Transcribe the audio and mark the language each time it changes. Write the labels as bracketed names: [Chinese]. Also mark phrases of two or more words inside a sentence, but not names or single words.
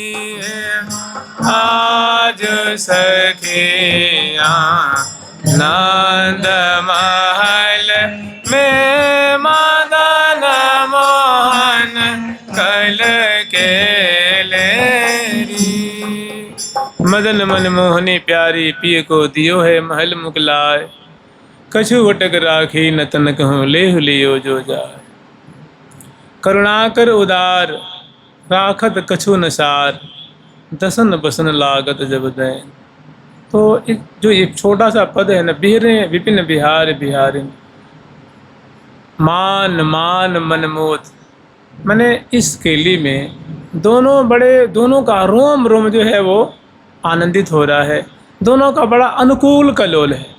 [Braj] आज सखियाँ नंद महल में मदन मोहन कल के लेरी मदन मन मोहनी प्यारी पिय को दियो है महल मुकलाय कछु वटक राखी न तन कहूँ लेह लियो जो जाय करुणाकर उदार राखत कछु न सार दसन बसन लागत जब दैन। [Hindi] तो जो ये छोटा सा पद है ना, [Braj] बिहरे विपिन बिहार बिहारी मान मान मनमोद, [Hindi] मैंने इस केली में दोनों का रोम रोम जो है वो आनंदित हो रहा है, दोनों का बड़ा अनुकूल कलोल है।